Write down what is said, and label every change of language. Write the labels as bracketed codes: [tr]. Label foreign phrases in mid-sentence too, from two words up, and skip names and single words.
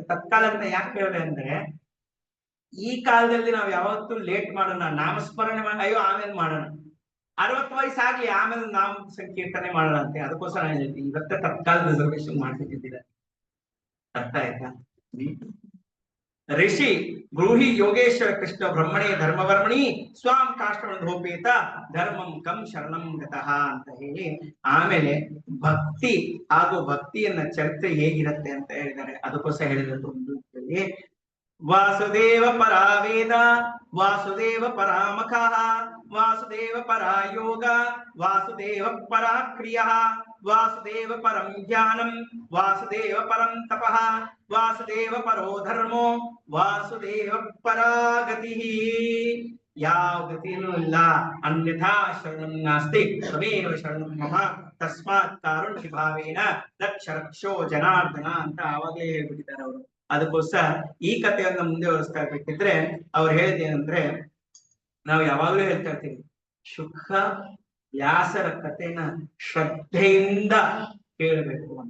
[kn] ತತ್ಕಾಲ ಅಂತ ಯಾಕೆ ಹೇಳಿದೆ ಅಂದ್ರೆ, ಈ ಕಾಲದಲ್ಲಿ ನಾವು ಯಾವತ್ತೂ ಲೇಟ್ ಮಾಡೋಣ, ನಾಮಸ್ಮರಣೆ ಮಾಡಿ ಅಯ್ಯೋ ಆಮೇಲೆ ಮಾಡೋಣ, 60 ವಯಸ್ಸಾಗ್ಲಿ ಆಮೇಲೆ ನಾಮ ಸಂಕೀರ್ತನೆ ಮಾಡೋಣ ಅಂತ. ಅದಕ್ಕೋಸ್ಕರ ನಾನು ಹೇಳ್ತೀನಿ, ಇವತ್ತೇ ತತ್ಕಾಲ ರಿಸರ್ವೇಶನ್ ಮಾಡ್ಬಿಟ್ಟಿದ್ದೀರಾ. ಅರ್ಥ ಆಯ್ತಾ? [sa] ಋಷಿ ಬ್ರೂಹಿ ಯೋಗೇಶ್ವರ ಕೃಷ್ಣ ಬ್ರಹ್ಮಣೇ ಧರ್ಮವರ್ಮಣಿ ಸ್ವಾಂ ಕಾಷ್ಟಮಧೋಪೇತ ಧರ್ಮಂ ಕಂ ಶರಣಂ ಗತಃ [kn] ಅಂತ ಹೇಳಿ ಆಮೇಲೆ ಭಕ್ತಿ ಹಾಗೂ ಭಕ್ತಿಯನ್ನ ಚರ್ಚೆ ಹೇಗಿರುತ್ತೆ ಅಂತ ಹೇಳಿದ್ದಾರೆ. ಅದಕ್ಕೋಸ್ಕರ ಹೇಳಿರೋದು ಒಂದು [sa] ವಾಸುದೇವ ಪರಾ ವೇದ ವಾಸುದೇವ ಪರಾಮಖಃ ವಾಸುದೇವ ಪರಾ ಯೋಗ ವಾಸುದೇವ ಪರಾ ಕ್ರಿಯಃ ವಾಸುದೇವ ಪರಂ ಜ್ಞಾನಂ ವಾಸುದೇವ ಪರಂ ತಪಃ ವಾಸುದೇವ ಪರೋ ಧರ್ಮೋ ವಾಸುದೇವ ಪರಾ ಗತಿಃ. [kn] ಯಾವ ಗತಿಯೂ ಇಲ್ಲ, [sa] ಅನ್ಯಥಾ ಶರಣಂ ನಾಸ್ತಿ ತ್ವಮೇವ ಶರಣಂ ಮಮ ತಸ್ಮಾತ್ ಕಾರುಣ್ಯ ಭಾವೇನ ರಕ್ಷ ರಕ್ಷೋ ಜನಾರ್ದನ [kn] ಅಂತ ಆವಾಗಲೇ ಹೇಳ್ಬಿಟ್ಟಿದ್ದಾರೆ ಅವರು. ಅದಕ್ಕೋಸ್ಕರ ಈ ಕಥೆಯನ್ನ ಮುಂದುವರಿಸ್ತಾ ಇರ್ಬೇಕಿದ್ರೆ ಅವ್ರು ಹೇಳಿದೇನಂದ್ರೆ, ನಾವು ಯಾವಾಗ್ಲೂ ಹೇಳ್ತಾ ಇರ್ತೀವಿ, ಶುಕ ವ್ಯಾಸರ ಕಥೆನ ಶ್ರದ್ಧೆಯಿಂದ ಕೇಳಬೇಕು ಅಂತ.